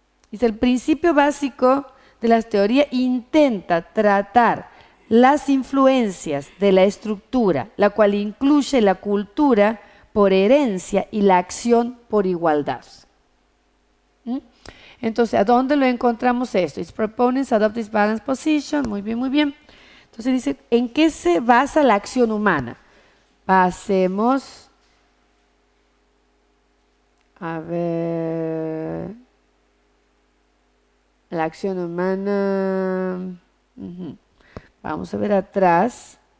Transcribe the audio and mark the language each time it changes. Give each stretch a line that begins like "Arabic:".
Spanish: Dice, el principio básico de la teoría intenta tratar las influencias de la estructura, la cual incluye la cultura por herencia y la acción por igualdad. Entonces, ¿a dónde lo encontramos esto?
English: Its proponents adopt this balanced position.
Spanish: Muy bien, muy bien. Entonces dice, ¿en qué se basa la acción humana? Pasemos a ver. La acción humana. Vamos a ver atrás.